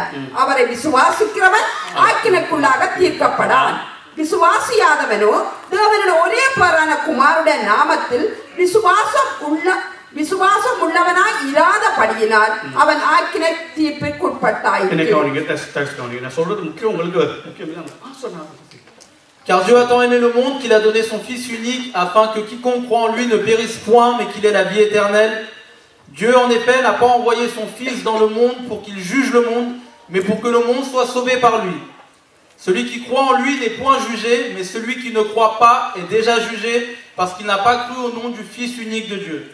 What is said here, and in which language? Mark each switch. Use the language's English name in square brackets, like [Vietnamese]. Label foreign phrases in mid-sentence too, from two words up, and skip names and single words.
[Tamil] அவரை விசுவாசிக்கிறவன் ஆக்கினைக்குள்ளாக தீர்க்கப்படான். விசுவாசியாதவனோ தேவனுடைய ஒரே பேரான குமாரனுடைய நாமத்தில் விசுவாசம் உள்ளவனாய் இராதபடியினால் அவன் ஆக்கினை தீர்ப்பிற்குட்பட்டாயிற்று. சொல்றது முக்கியம், உங்களுக்கு முக்கியம். [French] Car Dieu a tant aimé le monde qu'il a donné son Fils unique afin que quiconque croit en lui ne périsse point mais qu'il ait la vie éternelle. Dieu en effet n'a pas envoyé son Fils dans le monde pour qu'il juge le monde, mais pour que le monde soit sauvé par lui. Celui qui croit en lui n'est point jugé, mais celui qui ne croit pas est déjà jugé parce qu'il n'a pas cru au nom du Fils unique de Dieu.